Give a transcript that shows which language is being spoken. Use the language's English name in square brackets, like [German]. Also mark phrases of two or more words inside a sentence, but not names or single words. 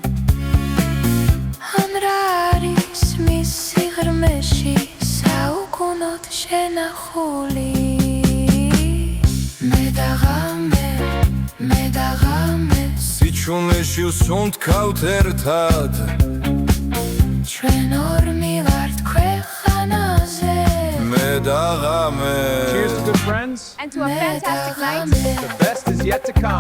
[Georgian] ან რა არის მის სიღრმეში საუკუნოდ შენახული მე და ღამე სიჩუმეში ვსუნთქავთ ერთად ჩვენ ორმი ვართ ქვეყანაზე მე და ღამე [English] Cheers to good friends. And to a fantastic night. The best is yet to come.